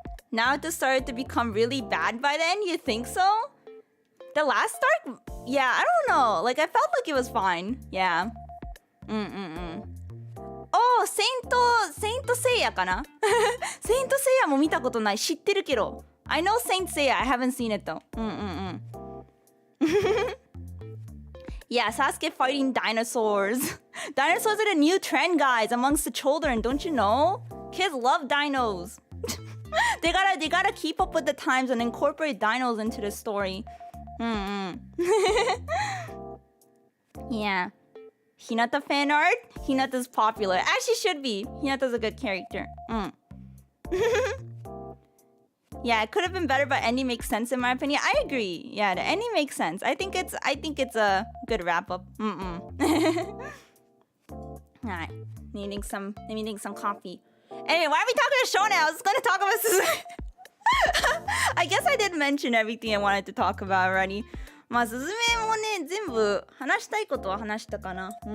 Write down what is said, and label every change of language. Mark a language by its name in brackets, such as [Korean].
[English] Naruto started to become really bad by then? You think so? The last arc? Yeah, I don't know. Like, I felt like it was fine. Yeah. [Japanese] Oh, Saint Seiya かなSaint Seiya も見たことない。知ってるけど。 [English] I know Saint Seiya. I haven't seen it though. Yeah, Sasuke fighting dinosaurs. Dinosaurs are the new trend, guys, amongst the children. Don't you know? Kids love dinos. They gotta keep up with the times and incorporate dinos into the story. Yeah. Hinata fan art? Hinata's popular. Actually should be. Hinata's a good character. Yeah, it could have been better, but ending makes sense in my opinion. I agree. Yeah, the ending makes sense. I think it's a good wrap up. Alright. Needing some coffee. Anyway, why are we talking to show now? I was gonna talk about Suzume. I guess I did mention everything I wanted to talk about already. [Japanese] まあ、すずめもね、全部話したいことは話したかな。